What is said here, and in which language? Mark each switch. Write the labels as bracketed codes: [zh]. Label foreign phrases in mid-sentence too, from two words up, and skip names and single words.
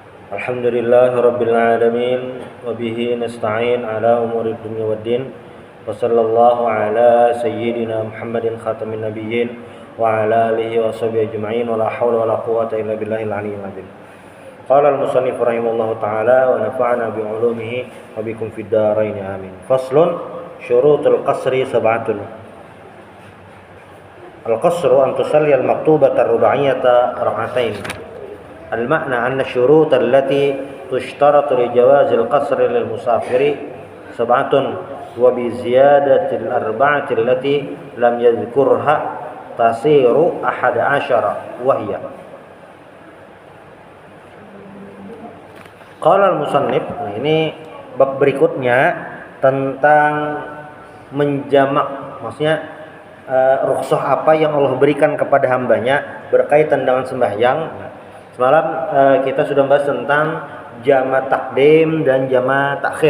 [ar] الحمد لله رب العالمين وبه نستعين على أمور الدنيا والدين وصلى الله على سيدنا محمد خاتم النبيين وعلى آله وصحبه أجمعين ولا حول ولا قوة إلا بالله العلي العظيم. قال المصنف رحمه الله تعالى ونفعنا بعلومه وبكم في الدارين آمين. فصل شروط القصر سبعة. القصر أن تصلي المكتوبة الرباعية ركعتين. المعنى أن الشروط التي تشترط لجواز القصر للمسافر سبعة وبزيادة الأربعة التي لم يذكرها تصير 11 وهي قال المصنف. [id] Nah, ini bab berikutnya tentang menjamak, maksudnya rukhsah apa yang Allah berikan kepada hambanya berkaitan dengan sembahyang. Semalam kita sudah bahas tentang jamak takdim dan jamak takhir.